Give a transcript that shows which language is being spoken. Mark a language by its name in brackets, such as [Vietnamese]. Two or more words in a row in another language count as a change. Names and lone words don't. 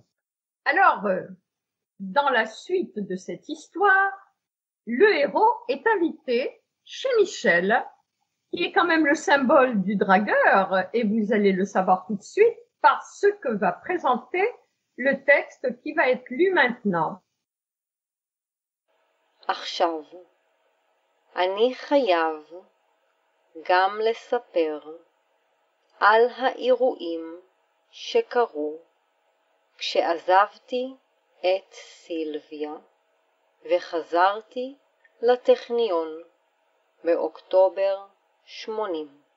[French] Alors, dans la suite de cette histoire, le héros est invité chez Michel, qui est quand même le symbole du dragueur, et vous allez le savoir tout de suite par ce que va présenter le texte qui va être lu maintenant. [Hebrew] עכשיו, אני חייב גם לספר על האירועים שקרו כשעזבתי את סילביה וחזרתי לטכניון באוקטובר 80.